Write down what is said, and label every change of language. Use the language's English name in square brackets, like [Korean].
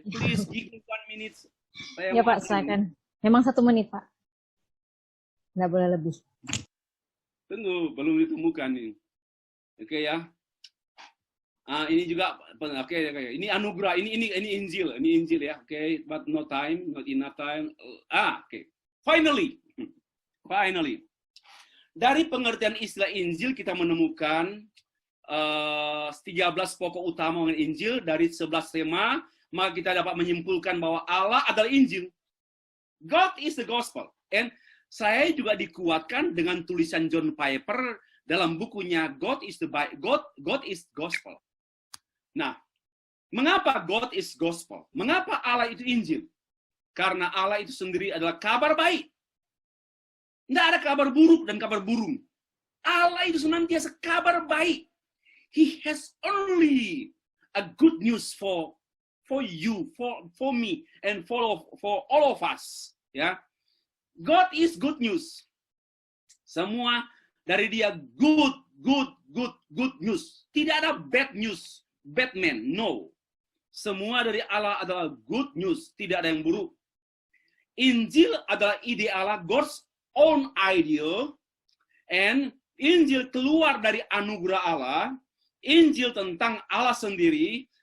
[English] Please, give me 1 minute. [Indonesian] Ya Pak, silakan. Memang 1 menit, Pak. Nggak boleh lebih. Tunggu, belum ditemukan nih. Oke ya. Ini juga oke. Ini anugerah, ini Injil, ya. [English] Oke, but no time, not enough time. Oke. Finally. [Indonesian] Dari pengertian istilah Injil kita menemukan 13 pokok utama mengenai Injil dari 11 tema, maka kita dapat menyimpulkan bahwa Allah adalah Injil. [English] God is the gospel. And [Indonesian] saya juga dikuatkan dengan tulisan John Piper dalam bukunya God is Gospel. Nah, mengapa God is Gospel? Mengapa Allah itu Injil? Karena Allah itu sendiri adalah kabar baik. Tidak ada kabar buruk dan kabar burung. Allah itu senantiasa kabar baik. [English] He has only a good news for you, for me, and for all of us. Ya, God is good news. [Indonesian] Semua dari Dia good news. Tidak ada [English] bad news, Batman, no. [Indonesian] Semua dari Allah adalah good news, tidak ada yang buruk. Injil adalah ide Allah, [English] God's own idea, and [Indonesian] Injil keluar dari anugerah Allah. Injil tentang Allah sendiri,